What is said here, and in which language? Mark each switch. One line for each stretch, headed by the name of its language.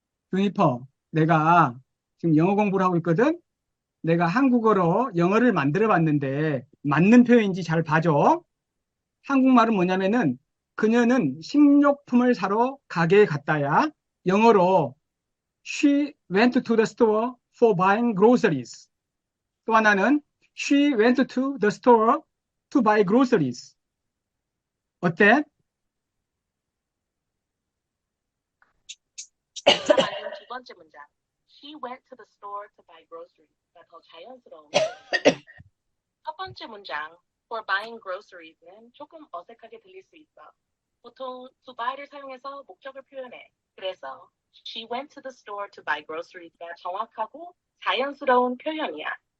Korean: 주니퍼, 내가 지금 영어 공부를 하고 있거든? 내가 한국어로 영어를 만들어 봤는데 맞는 표현인지 잘 봐줘. 한국말은 뭐냐면은 그녀는 식료품을 사러 가게에 갔다야. 영어로
English: She went to the store for buying groceries.
Korean: 또 하나는
English: She went to the store to buy groceries.
Korean: 어때? 네가 만든 두 번째 문장.
English: She went to the store to buy groceries.
Korean: 가 더 자연스러운 표현이야. 첫 번째 문장
English: for buying groceries.
Korean: 는 조금 어색하게 들릴 수 있어. 보통 to buy를 사용해서 목적을 표현해. 그래서
English: she went to the store to buy groceries.
Korean: 가 정확하고 자연스러운 표현이야.